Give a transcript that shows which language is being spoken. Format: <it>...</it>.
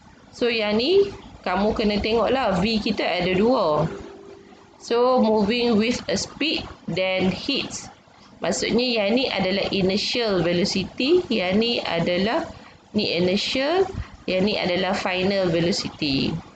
<ms>So yang ni kamu kena tengok lah, V kita ada 2.</ms> <en>So moving with a speed then hits.</en> <ms>Maksudnya yang ni adalah initial velocity, yang ni adalah inertial, yang ni adalah final velocity.</ms>